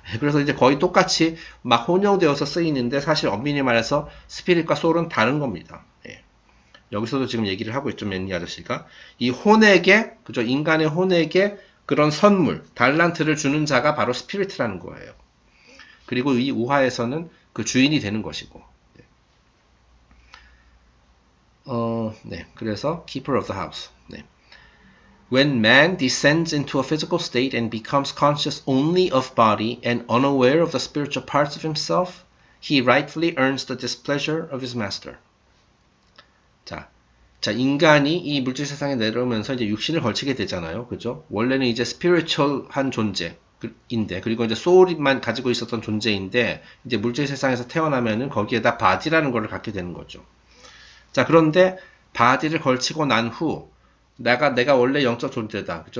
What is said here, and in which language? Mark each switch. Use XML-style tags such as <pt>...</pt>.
<ko>그래서 이제 거의 똑같이 막 혼용되어서 쓰이는데 사실 엄밀히 말해서 스피릿과 soul은 다른 겁니다. 예. 여기서도 지금 얘기를 하고 있죠, 맨니 아저씨가. 이 혼에게, 그죠? 인간의 혼에게 그런 선물, 달란트를 주는 자가 바로 스피릿이라는 거예요. 그리고 이 우화에서는 그 주인이 되는 것이고. 네.</ko> <en>그래서 keeper of the house.</en> <ko>네.</ko> <en>When man descends into a physical state and becomes conscious only of body and unaware of the spiritual parts of himself, he rightfully earns the displeasure of his master.</en> <ko>자, 인간이 이 물질 세상에 내려오면서 이제 육신을 걸치게 되잖아요. 그죠? 원래는 이제 스피리추얼한 존재인데, 그리고 이제 소울만 가지고 있었던 존재인데, 이제 물질 세상에서 태어나면은 거기에다 바디라는 걸 갖게 되는 거죠. 자, 그런데 바디를 걸치고 난 후, 내가 원래 영적 존재다. 그죠?</ko>